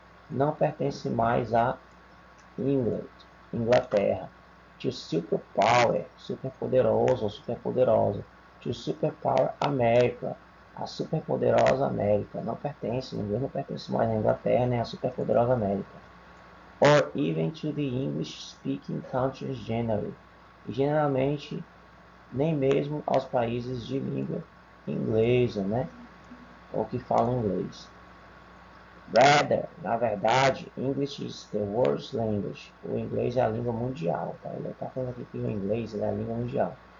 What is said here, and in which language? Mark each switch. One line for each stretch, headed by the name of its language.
Portuguese: Não pertence mais a England, Inglaterra.
English: To superpower,
Portuguese: superpoderoso ou superpoderosa.
English: To superpower America,
Portuguese: a superpoderosa América. Não pertence, o inglês não pertence mais à Inglaterra nem à superpoderosa América.
English: Or even to the English-speaking countries generally.
Portuguese: E geralmente, nem mesmo aos países de língua inglesa, né? Ou que falam inglês.
English: Rather,
Portuguese: na verdade,
English: English is the world's language.
Portuguese: O inglês é a língua mundial, tá? Ele está falando aqui que o inglês é a língua mundial.